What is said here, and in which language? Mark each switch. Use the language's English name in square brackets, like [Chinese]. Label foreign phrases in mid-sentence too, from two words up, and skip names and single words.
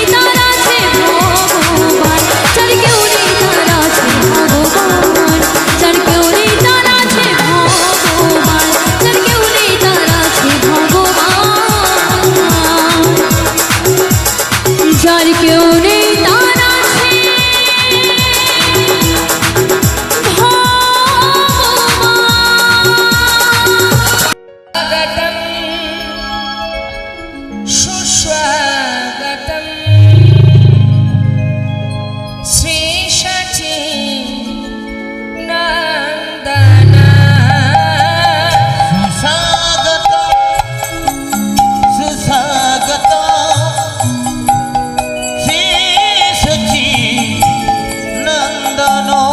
[Bangla] তার আছে ভগবান যার কেউ নেই তার আছে ভগবান যার কেউ নেই তার আছে ভগবান যার কেউ নেই তার আছে ভগবান যার কেউ নেই তার আছে ভগবান [Sanskrit] सुस्वागतं श्री शची नंदना सुस्वागतं श्री सची नंदन